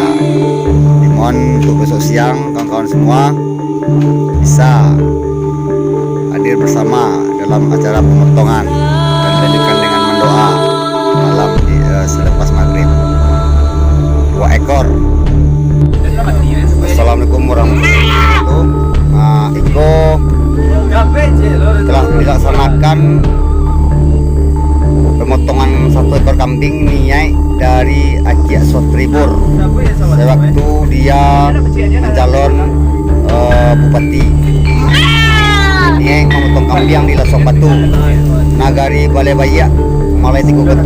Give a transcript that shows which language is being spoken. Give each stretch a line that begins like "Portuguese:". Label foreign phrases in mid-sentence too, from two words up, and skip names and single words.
Indonesian: Mohon untuk besok siang kawan-kawan semua bisa hadir bersama dalam acara pemotongan dan dilanjutkan dengan mendoa malam selepas maghrib. 2 ekor.
Arabic: السلام عليكم ورحمة الله وبركاته.
Indonesian: Iko telah dilaksanakan pemotongan 1 ekor kambing niai dari Acik Sotribur sewaktu dia mencalon bupati. Niai memotong kambing di Lasong Batu, Nagari Balai Bayak, Malai Tikukoto.